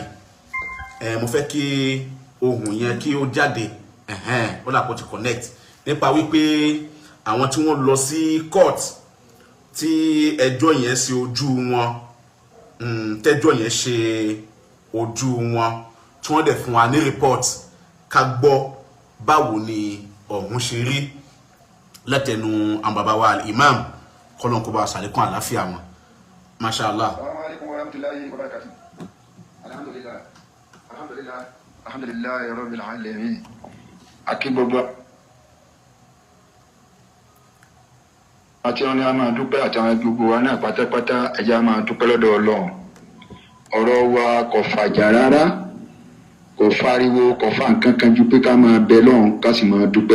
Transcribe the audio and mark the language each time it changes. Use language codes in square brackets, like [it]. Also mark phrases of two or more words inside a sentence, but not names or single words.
[yo] Mo fẹ́ kí ohùn yẹn kí ó jáde, ó dà kó ti connect nípa wípé àwọn tí wọ́n lọ sí court tí ẹjọ́ yẹn ṣe ojú wọn, tẹ́jọ́ yẹn ṣe ojú wọn tí wọ́n dẹ̀ fún wa ní report ká gbọ́ báwo ni ọ̀hún ṣe rí látẹnu àwọn bàbá wa imam kọ́lọ́n kó bá ṣàlékún àlàáfíà wọn. [ar] ما شاء الله. السلام عليكم ورحمة الله وبركاته. الحمد لله رب العالمين. [yo] Akí gbogbo àti wọn ni a máa dúpẹ́ àtàwọn gbogbo wa náà pátápátá, ẹjẹ́ a máa dúpẹ́ lọ́dọ̀ Ọlọ́run. Ọ̀rọ̀ wa kò fàjà rárá, kò fariwo, kò fa nǹkan kan ju pé ká máa bẹ lọ́run ká sì máa dúpẹ́.